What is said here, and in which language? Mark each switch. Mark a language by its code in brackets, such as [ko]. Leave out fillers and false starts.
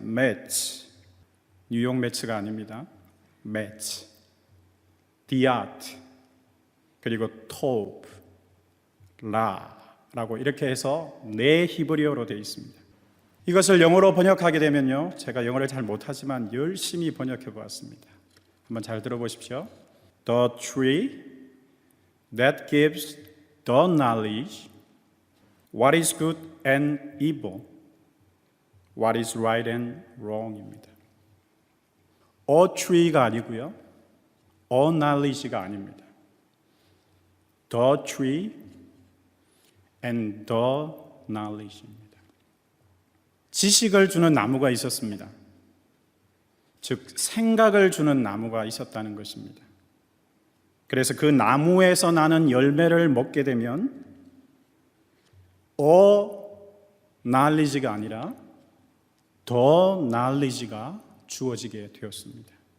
[ko] 매치, 뉴욕 매치가 아닙니다. 매치, 디아트, 그리고 톱, 라라고 이렇게 해서 4 히브리어로 되어 있습니다. 이것을 영어로 번역하게 되면요, 제가 영어를 잘 못하지만 열심히 번역해 보았습니다. 한번 잘 들어보십시오. [en] The tree that gives the knowledge what is good and evil, what is right and wrong입니다. [ko] A tree가 아니고요, a knowledge가 아닙니다. [en] The tree and the knowledge입니다. [ko] 지식을 주는 나무가 있었습니다. 즉 생각을 주는 나무가 있었다는 것입니다. 그래서 그 나무에서 나는 열매를 먹게 되면 knowledge가 아니라 the knowledge가 주어지게 되었습니다.